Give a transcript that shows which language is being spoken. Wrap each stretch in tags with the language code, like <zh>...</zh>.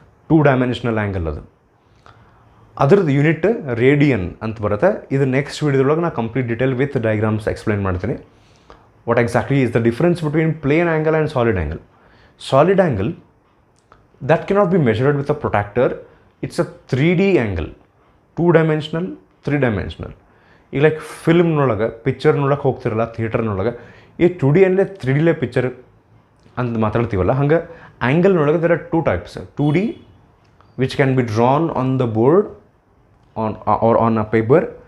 <kn>2 dimensional angle ಅದು. ಅದ್ರದ್ದು unit radian ಅಂತ ಬರುತ್ತೆ. ಇದು ನೆಕ್ಸ್ಟ್ ವಿಡಿಯೋದೊಳಗೆ ನಾನು</kn> <en>complete detail with diagrams</en> <kn>explain ಮಾಡ್ತೀನಿ.</kn> <en>What exactly is the difference between plane angle and solid angle. Solid angle that cannot be measured with a protractor. It's a 3D angle, 2 dimensional 3 dimensional.</en> <kn>ಈಗ like ಫಿಲ್ಮ್ನೊಳಗೆ picture ನೋಡಕ್ಕೆ ಹೋಗ್ತಿರಲ್ಲ ಥಿಯೇಟರ್ನೊಳಗೆ, ಈ 2D ಅಲ್ಲೇ 3D picture ಅಂತ ಮಾತಾಡ್ತೀವಲ್ಲ, ಹಂಗೆ ಆ್ಯಂಗಲ್ನೊಳಗೆ</kn> <en>there are 2 types. 2D which can be drawn on the board or on a paper.</en>